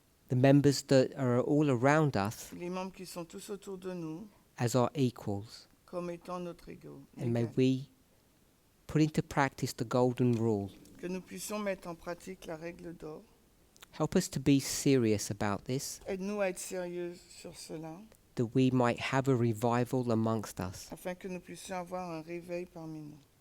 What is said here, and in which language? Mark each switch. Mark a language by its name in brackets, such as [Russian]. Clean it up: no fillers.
[English] the members that are all around us, [French] les membres qui sont tous autour de nous, [English] as our equals. [French] comme étant notre égal. [English] And may we put into practice the golden rule. [French] Que nous puissions mettre en pratique la règle d'or. [English] Help us to be serious about this, [French] Aide-nous à être sérieux sur cela, [English] that we might have a revival amongst us. [French] afin que nous puissions avoir un réveil parmi nous.